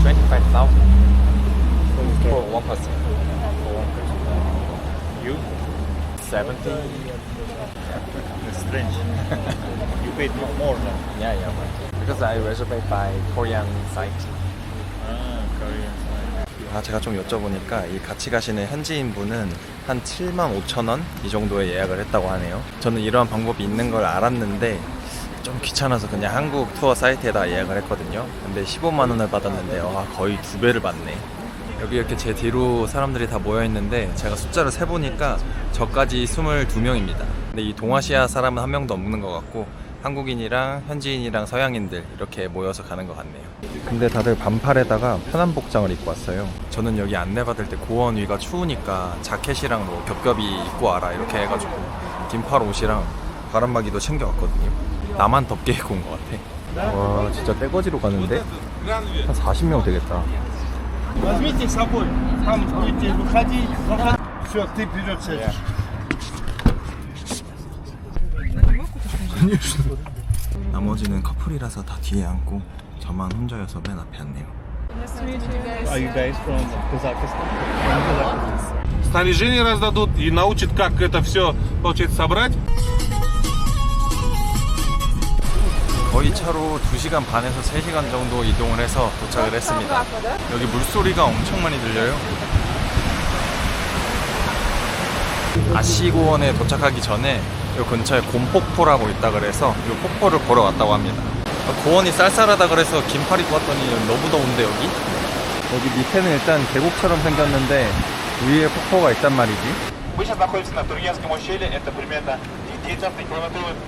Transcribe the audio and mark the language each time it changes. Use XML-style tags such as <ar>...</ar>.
<en>25,000 for one person. for one person. You? 70? It's strange. You paid more now. Yeah. Because I reserved by Korean site. Korean side.</en> <ko>제가 좀 여쭤보니까 이 같이 가시는 현지인 분은 한 75,000원 이 정도에 예약을 했다고 하네요. 저는 이러한 방법이 있는 걸 알았는데 좀 귀찮아서 그냥 한국 투어 사이트에다 예약을 했거든요. 근데 15만 원을 받았는데 거의 2배를 받네. 여기 이렇게 제 뒤로 사람들이 다 모여 있는데 제가 숫자를 세보니까 저까지 22명입니다. 근데 이 동아시아 사람은 한 명도 없는 것 같고, 한국인이랑 현지인이랑 서양인들 이렇게 모여서 가는 것 같네요. 근데 다들 반팔에다가 편한 복장을 입고 왔어요. 저는 여기 안내받을 때 고원 위가 추우니까 자켓이랑 뭐 겹겹이 입고 와라 이렇게 해가지고 긴팔 옷이랑 바람막이도 챙겨왔거든요. 나만 덥게 입고 온 것 같아. 와, 진짜 떼거지로 가는데? 한 40명 되겠다.</ko> <ru>Возьмите с собой, там будете выходить, все, ты вперед сядешь.</ru> <ko>나머지는 커플이라서 다 뒤에 앉고 저만 혼자여서 맨 앞에 앉네요.</ko> <en>Are you guys from Kazakhstan?</en> <ru>Снаряжение раздадут и научат, как это все, получается, собрать.</ru> <ko>거의 차로 2시간 반에서 3시간 정도 이동을 해서 도착을 했습니다. 여기 물소리가 엄청 많이 들려요. 아시고원에 도착하기 전에 이 근처에 곰폭포라고 있다 그래서 이 폭포를 보러 왔다고 합니다. 고원이 쌀쌀하다 그래서 긴팔 입고 왔더니 너무 더운데 여기 밑에는 일단 계곡처럼 생겼는데 위에 폭포가 있단 말이지.</ko> <ru>Мы сейчас находимся на Тургенском ущелье, это примерно 19 километров.</ru>